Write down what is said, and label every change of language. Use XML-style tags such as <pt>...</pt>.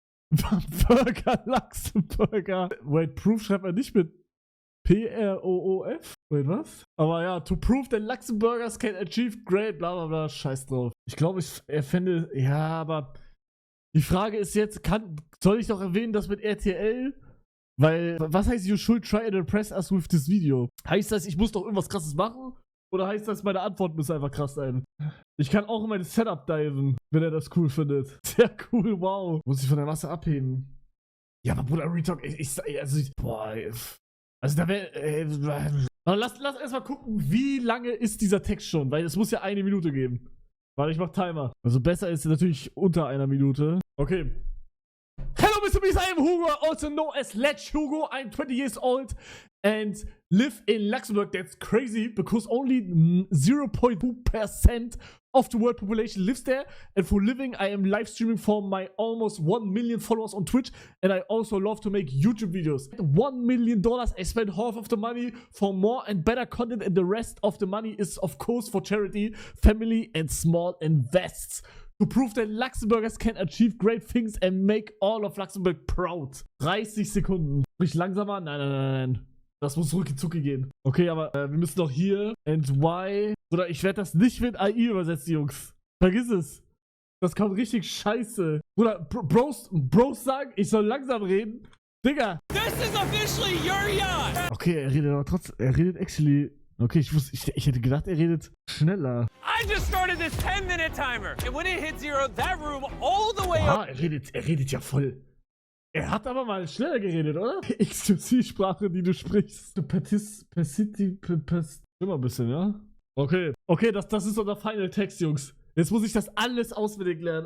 <de>Burger, Luxemburger. Wait, proof schreibt man nicht mit P-R-O-O-F? Wait, was? Aber ja,</de> <en>to prove that Luxemburgers can achieve great, bla bla bla,</en> <de>scheiß drauf. Ich glaube, er fände, ja, aber die Frage ist jetzt, soll ich doch erwähnen, das mit RTL? Weil, was heißt,</de> <en>you should try and impress us with this video?</en> <de>Heißt das, ich muss doch irgendwas krasses machen? Oder heißt das, meine Antwort muss einfach krass sein? Ich kann auch in mein Setup diven, wenn er das cool findet. Sehr cool, wow. Muss ich von der Masse abheben? Ja, aber Bruder, Retalk, boah, also da wäre, lass erstmal gucken, wie lange ist dieser Text schon, weil es muss ja 1 Minute geben. Warte, ich mach Timer. Also besser ist natürlich unter 1 Minute.</de> <en>Okay. Hello, Mr. Beast, I am Hugo, also known as Let's Hugo. I'm 20 years old and live in Luxembourg. That's crazy because only 0.2% of the world population lives there. And for living, I am live streaming for my almost 1 million followers on Twitch. And I also love to make YouTube videos. $1 million, I spend half of the money for more and better content. And the rest of the money is, of course, for charity, family, and small invests. To prove that Luxembourgers can achieve great things and make all of Luxembourg proud.</en> <de>30 Sekunden. Sprich langsamer? Nein. Das muss rucki gehen. Okay, aber wir müssen doch hier</de> <en>and why.</en> <de>Oder ich werde das nicht mit AI übersetzen, Jungs. Vergiss es. Das kommt richtig scheiße. Oder Bros sagen, ich soll langsam reden. Digga.</de> <en>This is officially your yacht.</en> <de>Okay, er redet aber trotzdem. Er redet actually. Okay, ich hätte gedacht, er redet schneller.</de> <en>I just started this 10-minute timer. And when it hit 0, that room all the way up.</en> <de>Er redet ja voll. Er hat aber mal schneller geredet, oder? XQC-Sprache, die du sprichst. Immer ein bisschen, ja? Okay, das ist unser Final Text, Jungs. Jetzt muss ich das alles auswendig lernen.</de>